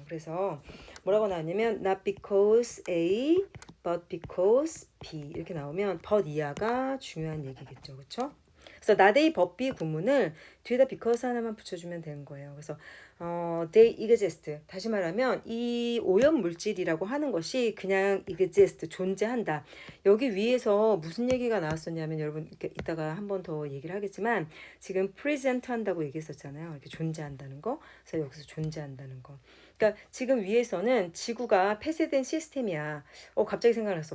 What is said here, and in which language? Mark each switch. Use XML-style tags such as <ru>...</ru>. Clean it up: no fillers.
<ko>그래서 뭐라고 나왔냐면</ko> <en>not because A but because B</en> <ko>이렇게 나오면 but 이하가 중요한 얘기겠죠. 그렇죠? 그래서 not A but B 구문을 뒤에다 because 하나만 붙여주면 되는 거예요.</ko> <en>그래서 they exist.</en> <ko>다시 말하면 이 오염 물질이라고 하는 것이 그냥 exist, 존재한다. 여기 위에서 무슨 얘기가 나왔었냐면, 여러분 이따가 한 번 더 얘기를 하겠지만 지금 present 한다고 얘기했었잖아요. 이렇게 존재한다는 거. 그래서 여기서 존재한다는 거. 그러니까 지금 위에서는 지구가 폐쇄된 시스템이야. 갑자기 생각났어.</ko>